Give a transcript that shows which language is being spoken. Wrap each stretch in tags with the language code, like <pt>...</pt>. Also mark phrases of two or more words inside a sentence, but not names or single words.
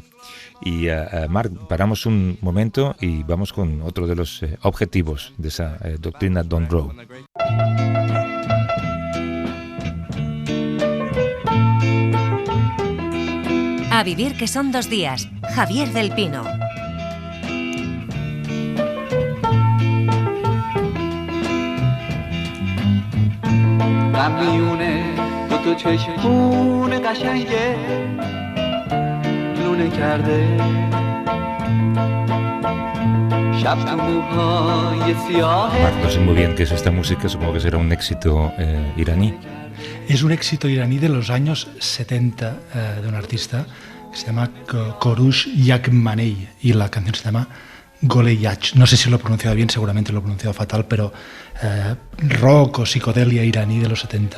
<es>Y Marc, paramos un momento y vamos con otro de los objetivos de esa doctrina Don Roe. A vivir que son 2 días. Javier del Pino.</es> <fa>میونه تو چشمون قشنگه لونه کرده شب تو موهای سیاه.</fa> <es>Marc, no sé muy bien qué es esta música, supongo que será un éxito iraní. Es un éxito iraní de los años 70 de un artista que se llama Korush Yakmanei y la canción se llama Goleyach. No sé si lo he pronunciado bien, seguramente lo he pronunciado fatal, pero rock o psicodelia iraní de los 70.</es>